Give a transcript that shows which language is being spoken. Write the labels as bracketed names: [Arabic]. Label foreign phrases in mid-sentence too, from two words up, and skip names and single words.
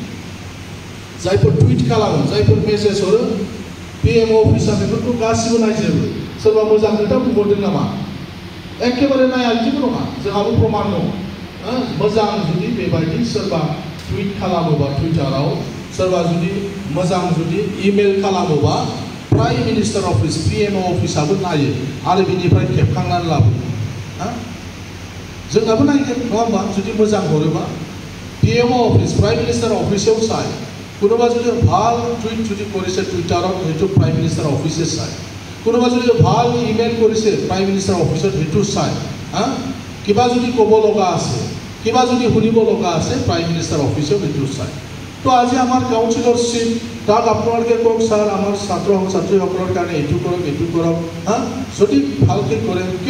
[Bodo] जायफोर टुइट खालामो जायफोर मेसेज हरो PMO अफिसार बेफोरखौ गासिबो नायजोबो सोरबा मोजां खोथा बुंहरदों नामा एखेबारे नाया जेबो नङा जोंहाबो प्रमाण दं मोजां जुदि बेबायदि सोरबा टुइट खालामोबा टुइटाराव सोरबा जुदि मोजां जुदि इमेल खालामोबा [English] Prime Minister Office PMO [Bodo] अफिसाबो नायो आरो बिनिफ्राय खेबखांनानै लाबो जोंहाबो नायगोन नङा होमबा जुदि मोजां हरोबा PMO अफिस प्राइम मिनिस्टार अफिसाव चाय [Assamese] কোনোবা যদি ভাল টুইট যদি কৰিছে টুইটাৰত সেইটো [English] Prime Minister office [Assamese] চায় কোনোবা যদি ভাল ইমেইল কৰিছে [English] Prime Minister office [Assamese] সেইটো চায় কিবা যদি ক'ব লগা আছে কিবা যদি শুনিব লগা আছে [English] Prime Minister office [Assamese] সেইটো চায় তো আজি আমাৰ কাউন্সিলৰ চিট তাক আপোনালোকে কওক ছাৰ আমাৰ ছাত্ৰ ছাত্ৰীসকলৰ কাৰণে এইটো কৰক যদি ভালকৈ কৰে কিয়